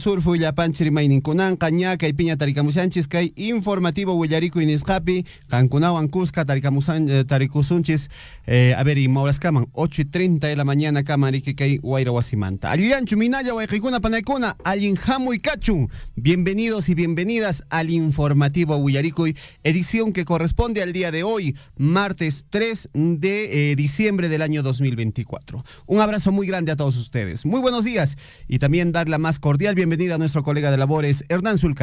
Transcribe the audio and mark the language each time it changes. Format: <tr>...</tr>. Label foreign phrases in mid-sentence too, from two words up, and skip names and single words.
<qu>surfu llapanchis rimayninkunanqa ña kay piña tarikamusanchis kay informativo Willaricui nisqapi qankunawan kuska tarikusunchis a ver imawraskaman 8:30</qu> <es>de la mañana</es> <qu>kama riki kay wayra wasimanta allianchu minalla wayqikuna panaykuna allin hamuy kachun.</qu> <es>Bienvenidos y bienvenidas al informativo Willaricui, edición que corresponde al día de hoy, martes 3 de diciembre del año 2024. Un abrazo muy grande a todos ustedes. Muy buenos días y también dar la más cordial bienvenida a nuestro colega de labores, Hernán Zulca.</es>